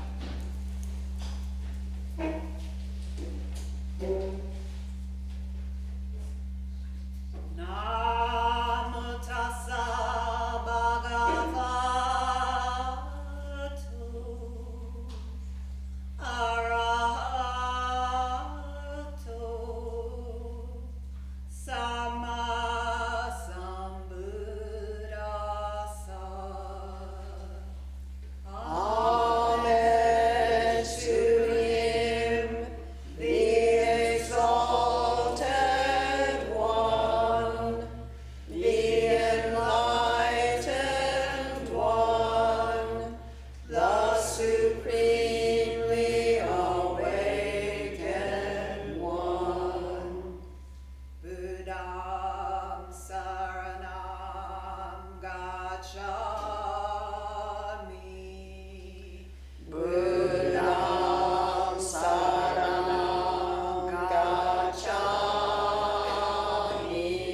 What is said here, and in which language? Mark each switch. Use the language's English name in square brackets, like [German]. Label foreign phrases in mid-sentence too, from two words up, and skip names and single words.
[Pali] Namo tassa bhagavato arahato sama sambuddhassa. [English] Amen to him, the exalted one, the enlightened one, the supremely awakened one. [Pali] Buddham saranam gacchami. Buddham saranam gacchami.